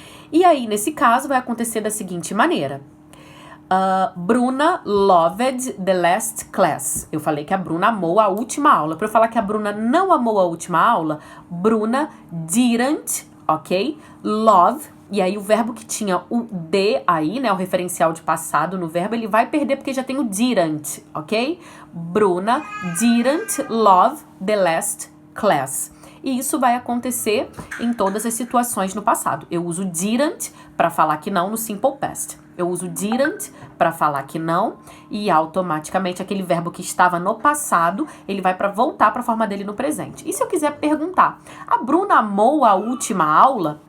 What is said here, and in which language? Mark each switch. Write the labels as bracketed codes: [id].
[pt] E aí, nesse caso, vai acontecer da seguinte maneira. [en] Bruna loved the last class. [pt] Eu falei que a Bruna amou a última aula. Para eu falar que a Bruna não amou a última aula, [en] Bruna didn't, [pt] ok? Love. E aí, o verbo que tinha o D aí, né? O referencial de passado no verbo, ele vai perder porque já tem o didn't, ok? [en] Bruna didn't love the last class. [pt] E isso vai acontecer em todas as situações no passado. Eu uso didn't para falar que não no Simple Past. Eu uso didn't para falar que não e automaticamente aquele verbo que estava no passado, ele vai para voltar para a forma dele no presente. E se eu quiser perguntar, a Bruna amou a última aula?